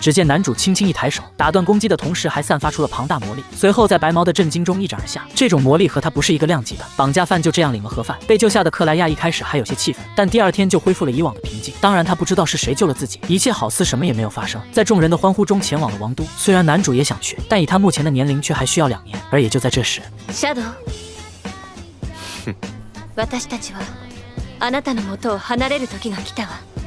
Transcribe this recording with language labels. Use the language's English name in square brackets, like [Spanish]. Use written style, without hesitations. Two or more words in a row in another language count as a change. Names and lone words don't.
[Chinese] 只见男主轻轻一抬手，打断攻击的同时还散发出了庞大魔力，随后在白毛的震惊中一掌而下。这种魔力和他不是一个量级的。绑架犯就这样领了盒饭。被救下的克莱亚一开始还有些气愤，但第2天就恢复了以往的平静。当然他不知道是谁救了自己，一切好似什么也没有发生。在众人的欢呼中前往了王都。虽然男主也想去，但以他目前的年龄却还需要2年。而也就在这时， [Japanese] シャドウ私たちはあなたの元を離れる時が来たわ。